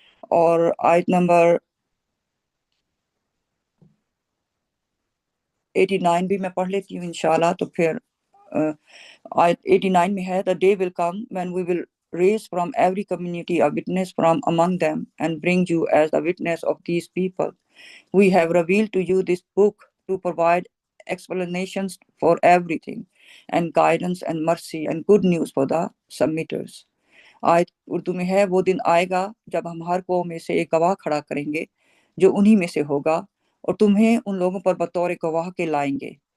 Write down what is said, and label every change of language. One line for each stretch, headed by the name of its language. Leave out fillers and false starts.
Urdu: اور آیت نمبر 89 بھی میں پڑھ لیتی ہوں انشاءاللہ. تو پھر آیت 89 میں ہے
English: the day will come when we will raise from every community a witness from among them and bring you as the witness of these people. We have revealed to you this book to provide explanations for everything and guidance and mercy and good news for the submitters.
Urdu: آیت اردو میں ہے وہ دن آئے گا جب ہم ہر قوم میں سے ایک گواہ کھڑا کریں گے جو انہی میں سے ہوگا اور تمہیں ان لوگوں پر بطور گواہ کے لائیں گے.